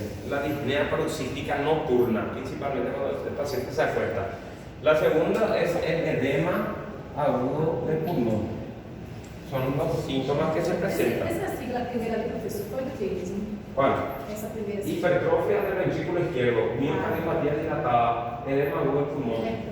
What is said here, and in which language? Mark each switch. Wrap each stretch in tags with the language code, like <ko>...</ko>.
<es>La disnea paroxística nocturna, principalmente cuando el paciente se acuesta. La segunda es el edema agudo del pulmón. Son los síntomas que se presentan.</es> <pt>Essa sigla primeira ali, professor, qual que fez?</pt> <es>¿Cuál?</es> <pt>Essa primeira sigla.</pt> <es>Hipertrofia del ventrículo izquierdo, miocardiopatía dilatada, edema agudo del pulmón.</es>